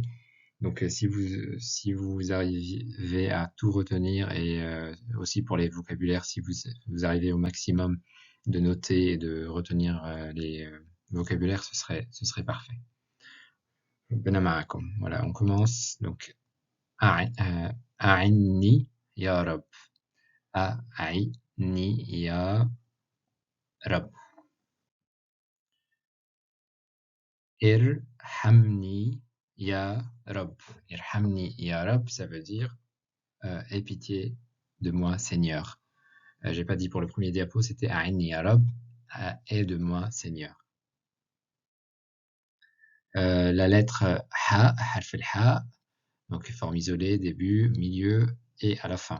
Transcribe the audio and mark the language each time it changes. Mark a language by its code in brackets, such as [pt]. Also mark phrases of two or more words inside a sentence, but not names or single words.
[fr] Donc, si vous arrivez à tout retenir et aussi pour les vocabulaires, si vous arrivez au maximum de noter et de retenir les vocabulaires, ce serait parfait. Benamaakum. Voilà, on commence. Donc, [ar] أعنّي يا رب. أعنّي يا رب. ارحمني يا رب. ارحمني يا رب, [fr] ça veut dire aie pitié de moi, Seigneur. J'ai pas dit pour le premier diapo, c'était [ar] أعنّي يا رب, [fr] aie de moi, Seigneur. La lettre Ha, [ar] حرف الحاء, [fr] donc forme isolée, début, milieu et à la fin.